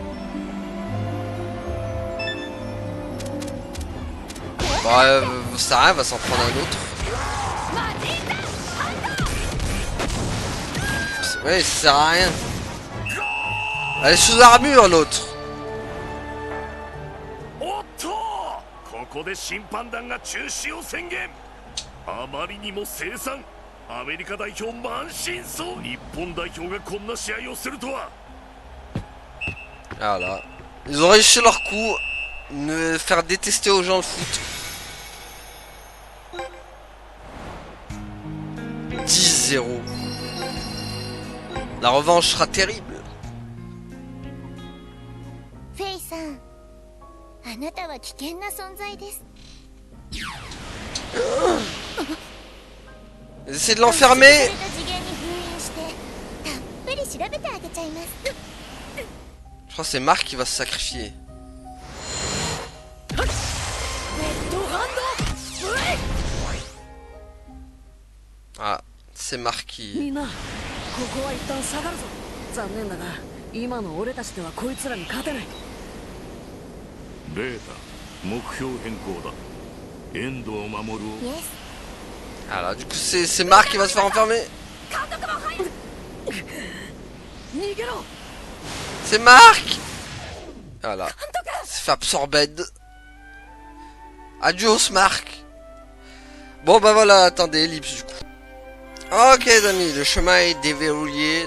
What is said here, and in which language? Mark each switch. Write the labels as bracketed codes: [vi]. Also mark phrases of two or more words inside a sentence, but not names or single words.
[fr] Bon, ça rien, va s'en prendre un autre. Ouais, ça sert à rien. Elle est sous armure l'autre. [ja] ここで審判団が中止を宣言。あまりにも凄惨。アメリカ代表満身創痍。日本代表がこんな試合をするとは。 [fr] Voilà. Ils ont réussi leur coup. Ne faire détester aux gens le foot. 10-0. La revanche sera terrible. [ja] フェイさん、あなたは危険な存在です。 [fr] Essayez de l'enfermer. [ja] 次元に封印してたっぷり調べてあげちゃいます。 [fr] Je crois que c'est Marc qui va se sacrifier. Ah, c'est Marc qui... [ja] みんな、ここは一旦下がるぞ。残念だが、今の俺たちではこいつらに勝てない。ベータ、目標変更だ。エンドを守る。 [fr] Voilà, du coup c'est Marc qui va se faire enfermer. C'est Marc. Voilà. C'est fait absorber. Adios Marc. Bon bah voilà, attendez, ellipse du coup. Ok les amis, le chemin est déverrouillé.